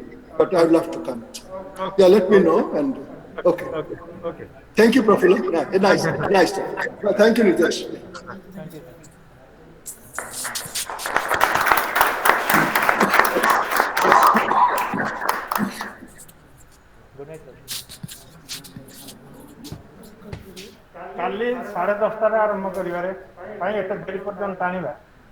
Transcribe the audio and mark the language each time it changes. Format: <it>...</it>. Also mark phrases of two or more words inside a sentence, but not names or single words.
<en>But I would love to come. Yeah, let me know. And okay. Thank you, Profilo. Yeah, nice. Thank you, Nitesh. Thank you. Good night, sir.</en> <or>କାଲି 10:30 ଆରମ୍ଭ କରିବାରେ ପାଇଁ ଏତେ ଡେରି ପର୍ଯ୍ୟନ୍ତ ଟାଣିବା</or>